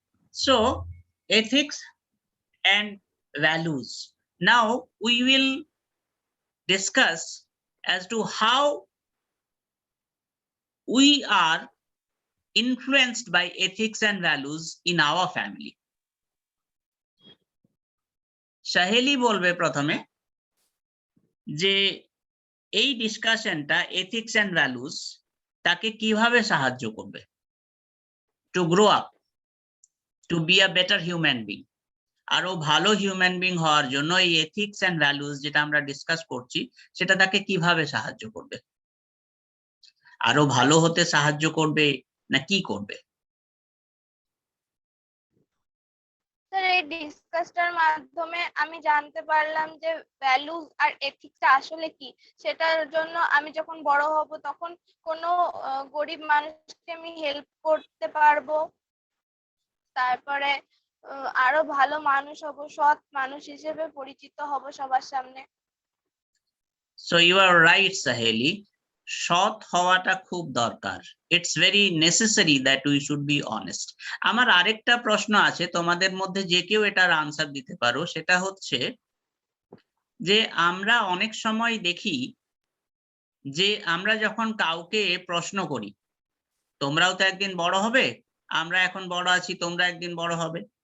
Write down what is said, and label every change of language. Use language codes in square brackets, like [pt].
[en] So ethics and values. Now we will discuss as to how we are influenced by ethics and values in our family. [bn] Saheli বলবে প্রথমে যে এই ডিসকাশনটা ethics and values তাকে কিভাবে সাহায্য করবে [en] To grow up, to be a better human being. [bn] আরো ভালো হিউম্যান বিং হওয়ার জন্য এই এথিক্স এন্ড ভ্যালুস যেটা আমরা ডিসকাস করছি সেটা তাকে কিভাবে সাহায্য করবে, আরো ভালো হতে সাহায্য করবে না কি করবে? স্যার এই ডিসকাসটার মাধ্যমে আমি জানতে পারলাম যে ভ্যালুজ আর এথিক্সটা আসলে কি। সেটার জন্য আমি যখন বড় হব তখন কোনো গরিব মানুষকে আমি হেল্প করতে পারবো, তারপরে আরো ভালো মানুষ হব, সৎ মানুষ হিসেবে পরিচিত হব সবার সামনে। [en] So you are right, Saheli. [bn] সৎ হওয়াটা খুব দরকার। [en] It's very necessary that we should be honest. [bn] আমার আরেকটা প্রশ্ন আছে, তোমাদের মধ্যে যে কেউ এটার আনসার দিতে পারো। সেটা হচ্ছে যে আমরা অনেক সময় দেখি যে আমরা যখন কাউকে প্রশ্ন করি, তোমরাও তো একদিন বড় হবে, আমরা এখন বড় আছি, তোমরা একদিন বড় হবে।